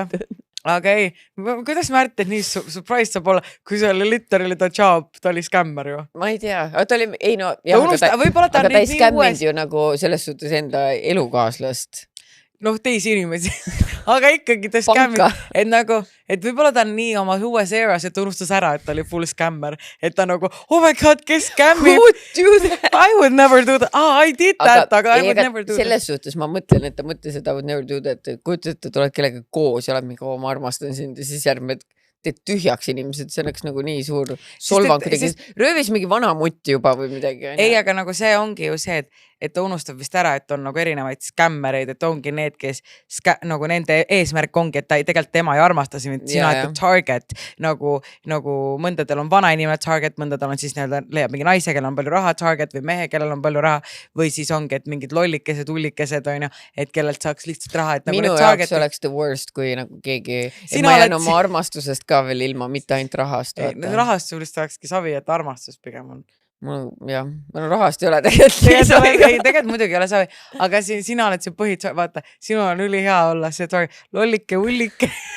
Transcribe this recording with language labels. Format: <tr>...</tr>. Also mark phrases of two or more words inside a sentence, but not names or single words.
<et>Aga ei, kuidas Märten nii surprise saab olla, kui see oli literally ta job, ta oli skämmer ju. Ma ei tea, ta oli, ei no, aga ta ei skämminud ju nagu selles suhtes enda elukaaslast. Teisi inimesi, aga ikkagi ta skämmid, et nagu, et võib-olla ta on nii oma uues eras, et ta unustas ära, et ta oli full skämmer, et ta nagu,</et> <en>oh my god,</en> <et>kes skämmib?</et> <en>Who would do that? I would never do that. I did that, aga I would never do that.</en> <et>Selles suhtes ma mõtlen, et ta mõtles, et</et> <en>I would never do that,</en> <et>et kujuta, et ta oled kellega koos ja oled mingi, ma armastan sind ja siis järgmine teed tühjaks inimesed, see oleks nagu nii suur solvang, röövis mingi vana mutti juba või midagi. Ei, aga nagu see ongi ju see, et ta unustab vist ära, et on nagu erinevaid skämmereid, et ongi need, kes nagu nende eesmärk ongi, et tegelikult tema ei armasta sind, sina oled target nagu mõndadel on vana inimene target, mõndadel on siis leiab mingi naise, kellel on palju raha target või mehe, kellel on palju raha või siis ongi, et mingid lollikesed, ullikesed on ju, et kellelt saaks lihtsalt raha, et nagu minu jaoks oleks</et> <en>the worst,</en> <et>kui nagu keegi, et ma jään oma armastusest ka veel ilma, mitte ainult rahast. Rahastusest saakski savi, et armastus pigem on. Jah, rahast ei ole tegelikult. Tegelikult muidugi ei ole savi, aga sina oled see vaata, sinu on ülihea olla see lollike, ullike.</et>